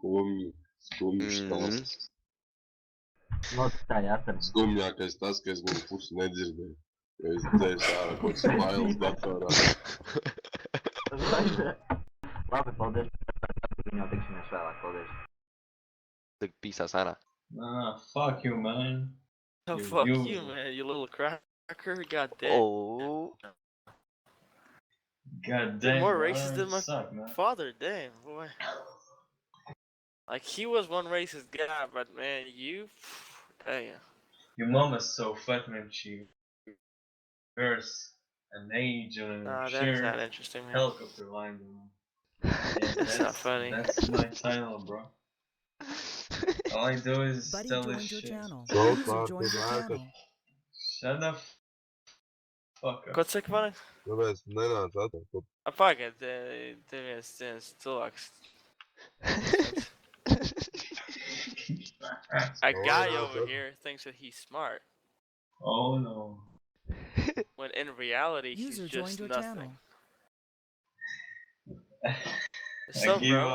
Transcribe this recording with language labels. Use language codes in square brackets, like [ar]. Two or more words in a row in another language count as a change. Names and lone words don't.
[lv] Skumjš tas. Skumjākais tas, ka es viņu pusi nedzirdēju. Jo es dzēšu ārā kaut kāds fails datorā. Labi, paldies. Viņu tiksimies vēlāk, paldies. Tagad pīsās ārā. [en] Nah, fuck you, man. Oh, fuck you, man, you little cracker. God damn. Oh. God damn. You're more racist than my suck, man. father, damn, boy. Like, he was one racist guy, but man, you... Damn. Your mom is so fat, man, she wears an age and a that's not interesting, man. helicopter line, man. Yeah, That's not funny. That's my channel, bro. All I do is Buddy tell this joined your shit. channel. Go, User joined your channel. Shut the fuck up. [lv] Ko tu saki, man? Kāpēc nenāc atpakaļ? Pagaid, tev viens cilvēks. [en] A guy over here thinks that he's smart. Oh no. When in reality, User he's joined just your nothing. channel. So, I give bro,